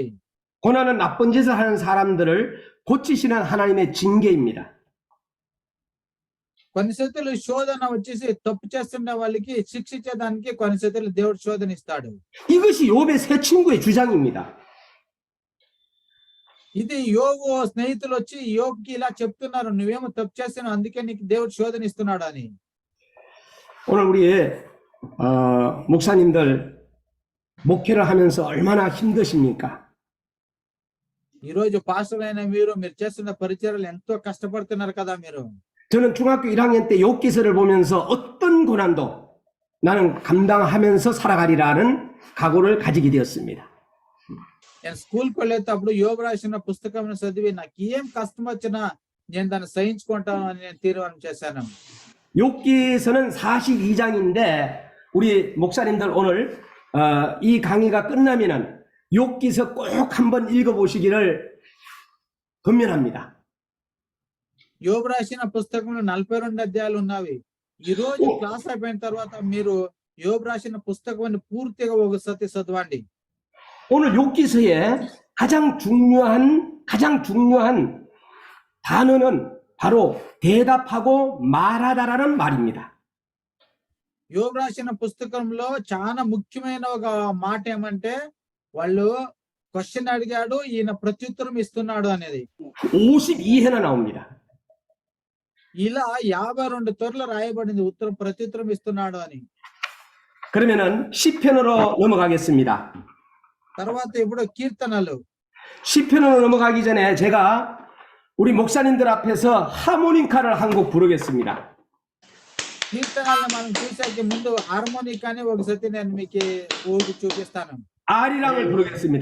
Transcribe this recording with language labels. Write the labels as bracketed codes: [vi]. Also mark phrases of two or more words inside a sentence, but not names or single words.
[ko] 고난은 나쁜 짓을 하는 사람들을 고치시는 하나님의 징계입니다. [te] కొన్ని సార్లు శోధన వచ్చేసి తప్పు చేస్తున్న వాళ్ళకి శిక్షించేదానికి కొన్ని సార్లు దేవుడు శోధన ఇస్తాడు. [ko] 이것이 욥의 세 친구의 주장입니다. [te] ఇది యోగు స్నేహితులు వచ్చి యోగుకి ఇలా చెప్తున్నారు, నువ్వేమో తప్పు చేస్తున్నావు అందుకే నీకు దేవుడు శోధన ఇస్తున్నాడు అని. [ko] 오늘 우리 목사님들 목회를 하면서 얼마나 힘드십니까? [te] ఈ రోజు పాస్టర్ అయిన మీరు చేస్తున్న పరిచర్యలు ఎంతో కష్టపడుతున్నారు కదా మీరు. [ko] 저는 중학교 1학년 때 욥기서를 보면서 어떤 고난도 나는 감당하면서 살아가리라는 각오를 가지게 되었습니다. [te] నేను స్కూల్కి వెళ్ళేటప్పుడు యోబు రాసిన పుస్తకం చదివి నాకు ఏం కష్టం వచ్చినా నేను దాన్ని సహించుకుంటాను అని నేను తీర్మానం చేశాను. [ko] 욥기서는 42장인데 우리 목사님들 오늘 이 강의가 끝나면은 욥기서 꼭 한번 읽어보시기를 권면합니다. [te] యోబు రాసిన పుస్తకంలో 42 అధ్యాయాలు ఉన్నవి. ఈ రోజు క్లాస్ అయిపోయిన తర్వాత మీరు యోబు రాసిన పుస్తకాన్ని పూర్తిగా ఒకసారి చదవండి. [ko] 오늘 욥기서의 가장 중요한 단어는 바로 대답하고 말하다라는 말입니다. [te] యోబు రాసిన పుస్తకంలో చాలా ముఖ్యమైన ఒక మాట ఏమంటే వాళ్ళు క్వశ్చన్ అడిగాడు, ఈయన ప్రత్యుత్తరం ఇస్తున్నాడు అనేది. [ko] 52회나 나옵니다. [te] ఇలా 52 తొర్లు రాయబడింది ఉత్తరం ప్రత్యుత్తరం ఇస్తున్నాడు అని. [ko] 그러면은 시편으로 넘어가겠습니다. [te] తర్వాత ఇప్పుడు కీర్తనలు. [ko] 시편으로 넘어가기 전에 제가 우리 목사님들 앞에서 하모니카를 한 곡 부르겠습니다. [te] కీర్తనల్ని మనం చూసాక ముందు హార్మోనికాని ఒకసారి నేను మీకు ఊరికి చూపిస్తాను. [ko] 아리랑을 부르겠습니다.